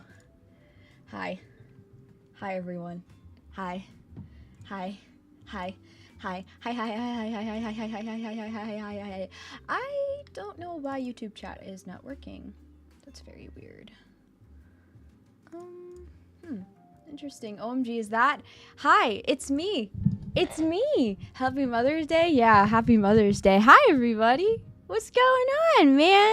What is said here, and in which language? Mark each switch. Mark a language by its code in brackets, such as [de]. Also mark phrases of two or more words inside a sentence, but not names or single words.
[en] Hi. Hi everyone. Hi. Hi. Hi. Hi. Hi. Hi. Hi. Hi. Hi. Hi. Hi. Hi. Hi. Hi. Hi. Hi. Hi. Hi. I don't know why YouTube chat is not working. That's very weird. Interesting. OMG, is that? Hi, it's me. It's me. Happy Mother's Day. Yeah, happy Mother's Day. Hi everybody. What's going on, man?